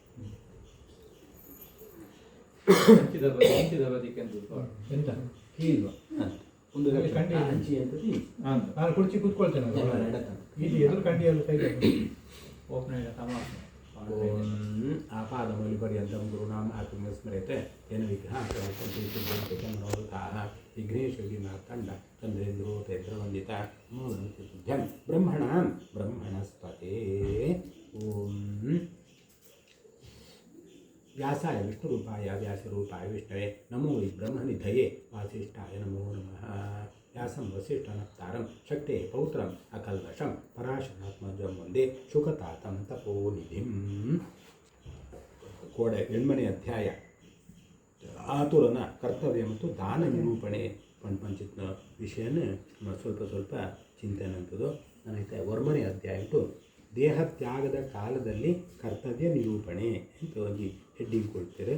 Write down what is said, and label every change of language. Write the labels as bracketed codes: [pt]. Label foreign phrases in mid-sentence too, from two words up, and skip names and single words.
[kn] ಎಂತ ಒಂದು ಹಂಚಿ ಅಂತ ನಾನು ಕುರ್ಚಿ ಕೂತ್ಕೊಳ್ತೇನೆ ಇಲ್ಲಿ ಎದುರು ಕಂಡಿಯಲ್ಲಿ ಕೈ [sa] ಆಪಾದಮೌಲಿ ಪರ್ಯಂತಂ ಗುರುನಾಮ ಆತ್ಮ ಸ್ಮರೆತೆ ತೇನ ವಿಘ್ನಾಃ ವಿಘ್ನೇಶ್ವರಿ ಮಾರ್ತಾಂಡ ಚಂದ್ರೇಂದ್ರೋತೇಂದ್ರವಂದಿತ ಮೂರ್ತಿಭ್ಯಂ ಬ್ರಹ್ಮಣಸ್ಪತೆ ಓಂ ವ್ಯಾಸಾಯ ವಿಷ್ಣುರೂಪಾಯ ವ್ಯಾಸರೂಪಾಯ ವಿಷ್ಣವೇ ನಮೋ ಬ್ರಹ್ಮನಿಧಯೇ ವಾಸಿಷ್ಠಾಯ ನಮೋ ನಮಃ ವ್ಯಾಸಂ ವಸಿಷ್ಠನಪ್ತಾರಂ ಶಕ್ತೆ ಪೌತ್ರಂ ಅಕಲ್ಮಷಂ ಪರಾಶರಾತ್ಮಜಂ ವಂದೇ ಶುಕತಾತಂ ತಪೋನಿಧಿಂ. [tcy] ಕೋಡೆ 8ನೇ ಅಧ್ಯಾಯ ಆತುರನ ಕರ್ತವ್ಯ ಮತ್ತು ದಾನ ನಿರೂಪಣೆ ಪಂಚಿತ್ನ ವಿಷಯನ ಸ್ವಲ್ಪ ಚಿಂತನೆ [kn] ಅಂತದ್ದು ನನಗೆ 1ನೇ ಅಧ್ಯಾಯ ಉಂಟು ದೇಹತ್ಯಾಗದ ಕಾಲದಲ್ಲಿ ಕರ್ತವ್ಯ ನಿರೂಪಣೆ ಅಂತ ಒಂದು ಹೆಡ್ಡಿಂಗ್ ಕೊಡ್ತಾರೆ.